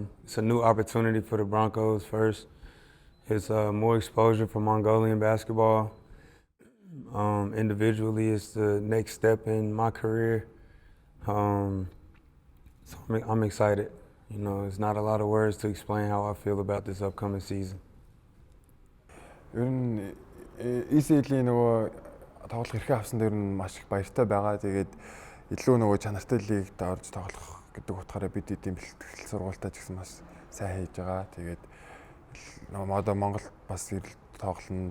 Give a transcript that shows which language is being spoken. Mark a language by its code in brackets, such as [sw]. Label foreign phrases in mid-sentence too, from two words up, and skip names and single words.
[en] It's a new opportunity for the Broncos first. It's more exposure for Mongolian basketball. Individually, it's the next step in my career. So I'm excited. You know, it's not a lot of words to explain how I feel about this upcoming season. [mn] Ер нь ECL-ийн нөгөө тоглох эрхээ авсан дээр нь маш их баяртай байгаа. Тэгээд илүү нөгөө чанартай лигт орж тоглох гэдэг утгаараа бид эдийн бэлтгэл сургуультаа ч гэсэн бас сайн хийж байгаа. Тэгээд одоо Монголд бас тоглоно.